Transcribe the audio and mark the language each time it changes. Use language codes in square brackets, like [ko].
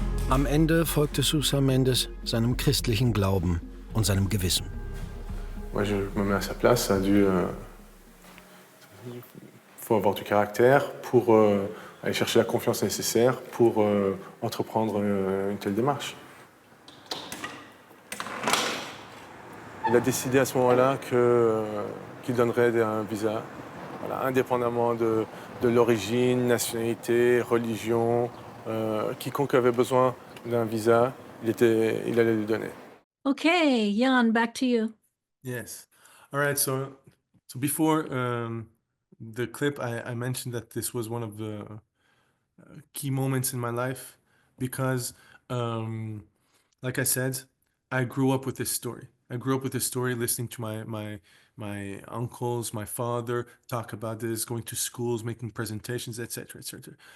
[de] Am Ende folgte Sousa Mendes seinem christlichen Glauben und seinem Gewissen. [fr] Moi, je me mets à sa place. Faut avoir du caractère pour aller chercher la confiance nécessaire pour entreprendre une telle démarche. Il a décidé à ce moment-là qu'il donnerait un visa. Voilà, indépendamment de l'origine, nationalité, religion, quiconque avait besoin d'un visa, il allait lui donner. [en] Okay, Jan, back to you. Yes. All right. So before the clip, I mentioned that this was one of the key moments in my life because, like I said, I grew up with this story. I grew up with this story, listening to my uncles, my father talk about this, going to schools, making presentations, etc., etc.